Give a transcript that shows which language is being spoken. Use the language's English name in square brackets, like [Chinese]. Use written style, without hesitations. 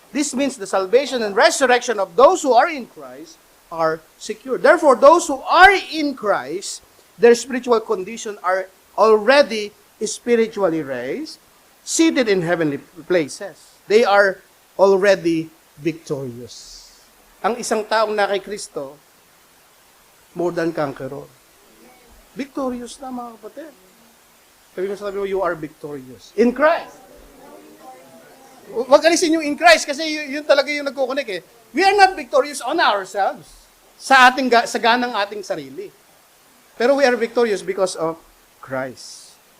[English] This means the salvation and resurrection of those who are in Christ are secure. Therefore, those who are in Christ, their spiritual condition are already spiritually raised, seated in heavenly places. They are already victorious. [Filipino] Ang isang taong na kay Kristo, [English] more than conqueror. [Filipino] Victorious na mga kapatid. Sabi mo, [English] you are victorious. In Christ. [Filipino] Wag alisin yung [English] in Christ [Filipino] kasi yun talaga yung nagkukunik eh. [English] We are not victorious on ourselves. [Filipino] Sa ganang ating sarili. [English] Pero we are victorious because of Christ.